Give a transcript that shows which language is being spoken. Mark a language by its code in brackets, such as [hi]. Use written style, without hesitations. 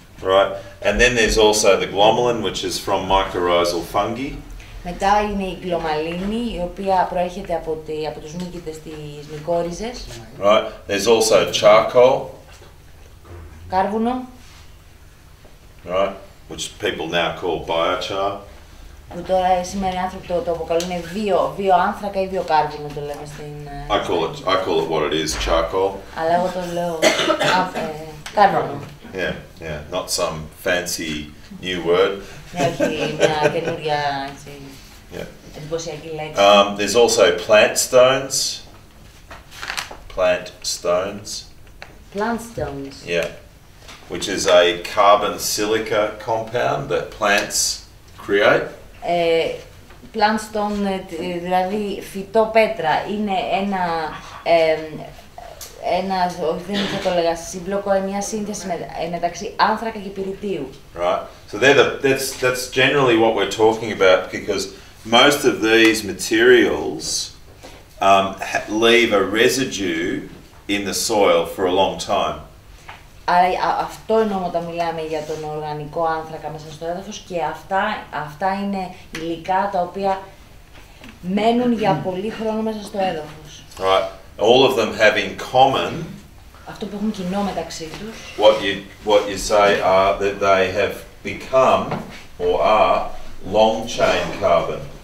[en] Right, and then there's also the glomalin, which is from mycorrhizal fungi. [el] Μετά είναι η γκλωμαλίνη, η οποία προέρχεται από τους μύκητες της μυκόριζες. [en] Right, there's also charcoal. [el] Κάρβουνο. [en] Right, which people now call biochar. [el] Που τώρα σήμερα οι άνθρωποι το αποκαλούν βιοάνθρακα ή βιοκάρβουνο, το λέμε στην... [en] I call it what it is, charcoal. [el] Αλλά εγώ το λέω κάρβουνο. [en] Yeah, not some fancy new word. [el] Ναι, όχι μια καινούρια εντυπωσιακή λέξη. [en] There's also plant stones. Plant stones. Plant stones. Yeah, which is a carbon silica compound that plants create. [el] Plant stone, δηλαδή φυτό πέτρα, είναι δεν θα το λέγα σύμπλοκο, μια σύνθεση μεταξύ άνθρακα και πυρητίου. [en] Right, so that's generally what we're talking about, because most of these materials leave a residue in the soil for a long time. [el] Άρα αυτό εννοούμε όταν μιλάμε για τον οργανικό άνθρακα μέσα στο έδαφος, και αυτά είναι υλικά τα οποία μένουν για πολύ χρόνο μέσα στο έδαφος. [en] Right, all of them have in common. [el] Αυτό που έχουν κοινό μεταξύ τους. [en] What you say are that they have become or are long chain carbon.